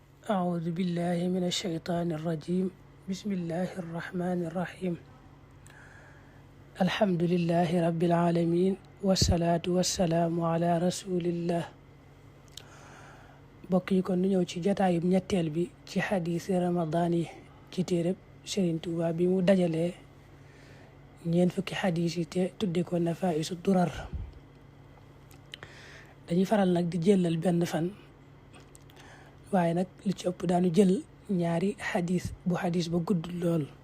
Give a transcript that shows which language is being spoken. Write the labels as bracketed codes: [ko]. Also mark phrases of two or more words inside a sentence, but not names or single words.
[ar] أعوذ بالله من الشيطان الرجيم بسم الله الرحمن الرحيم الحمد لله رب العالمين والصلاة والسلام على رسول الله [wo] bokk yi kon nu ñëw ci jataayub ñetteel bi ci xadiisi ramadaan yi ci téereb Sëriñ Tuubaa bi mu dajalee ñeent fukki xadiis yi te tudde ko nafaa'isu durar dañuy faral nag di jëlal benn fan waaye nag li ci ëpp daanu jël ñaari xadiis bu xadiis ba gudd lool